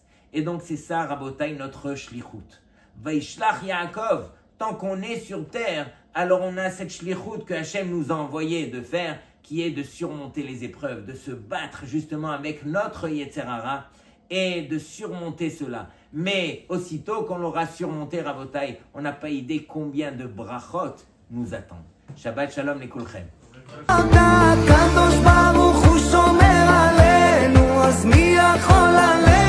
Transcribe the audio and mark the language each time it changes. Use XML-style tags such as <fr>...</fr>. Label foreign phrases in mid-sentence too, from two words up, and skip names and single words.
<fr>Et donc c'est ça, Rabotai, notre shlichut.</fr> <he>וישלח יעקב,</he> <fr>tant qu'on est sur terre, alors on a cette shlichut que Hachem nous a envoyé de faire, qui est de surmonter les épreuves, de se battre justement avec notre</fr> <he>יצר הרע</he> <fr>et de surmonter cela. Mais aussitôt qu'on l'aura surmonté, Rabotai, on n'a pas idée combien de brachot nous attendent.</fr> <he>שבת שלום לכולכם. הקדוש ברוך הוא שומר עלינו, אז מי יכול עלינו?</he>